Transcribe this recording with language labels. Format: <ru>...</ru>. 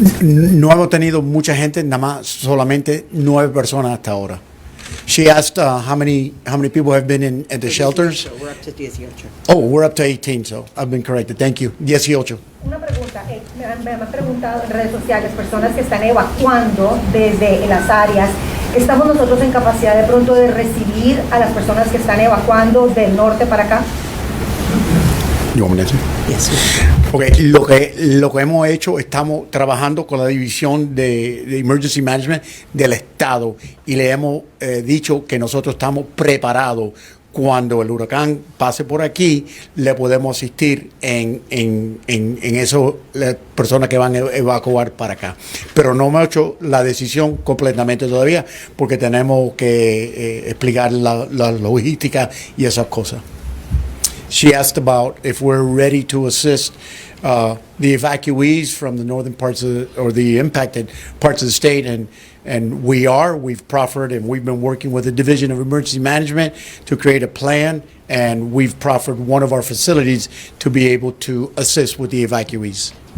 <es>No hemos tenido mucha gente, nada más solamente 9 personas hasta ahora.</es> <en>She asked how many people have been at the shelters. We're up to 18. Oh, we're up to 18, so I've been corrected. Thank you. 18.</en> <es>Una pregunta, me han preguntado en redes sociales, personas que están evacuando desde las áreas, ¿estamos nosotros en capacidad de pronto de recibir a las personas que están evacuando del norte para acá?</es> <en>You want me to answer? Yes.</en> <es>Okay, lo que hemos hecho, estamos trabajando con la división de Emergency Management del Estado y le hemos dicho que nosotros estamos preparados. Cuando el huracán pase por aquí, le podemos asistir en eso, las personas que van a evacuar para acá. Pero no hemos hecho la decisión completamente todavía porque tenemos que explicar la logística y esas cosas.</es> <en>She asked about if we're ready to assist the evacuees from the northern parts or the impacted parts of the state, and we've proffered and we've been working with the Division of Emergency Management to create a plan, and we've proffered one of our facilities to be able to assist with the evacuees.</en>